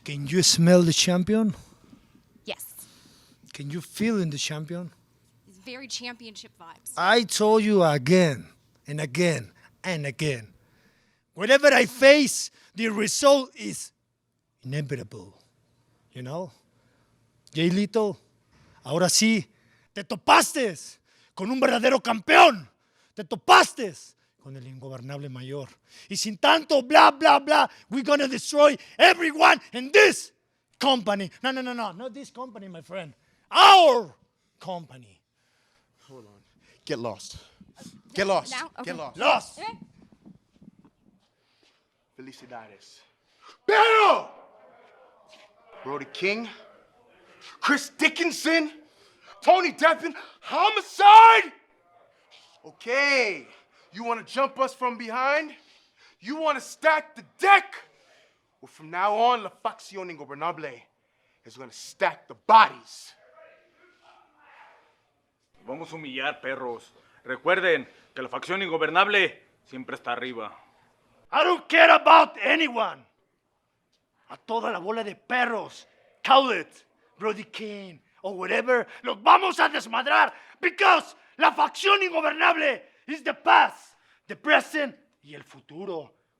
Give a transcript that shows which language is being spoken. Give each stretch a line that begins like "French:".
English: Can you smell the champion? Yes. Can you feel in the champion? It's very championship vibes. I told you again and again and again. Whatever I face, the result is inevitable. You know?
Spanish: Jay Lito, ahora sí, te topaste con un verdadero campeón. Te topaste con el ingobernable mayor. Y sin tanto
English: blah, blah, blah, we're gonna destroy everyone in this company. No, not this company, my friend. Our company. Hold on. Get lost. Get lost. Now? Okay. Get lost. Lost. Okay.
Spanish: Felicidades. Pero! Brody King, Chris Dickinson, Tony Deppen, Homicide!
English: Okay, you want to jump us from behind? You want to stack the deck? Well, from now on, La Facción Ingobernable is going to stack the bodies.
Spanish: Vamos a humillar, perros. Recuerden que la facción ingobernable siempre está arriba.
English: I don't care about anyone.
Spanish: A toda la bola de perros, Gauntlet, Brody King,
English: or whatever,
Spanish: los vamos a desmadrar
English: because
Spanish: la facción ingobernable
English: is the past, the present
Spanish: y el futuro.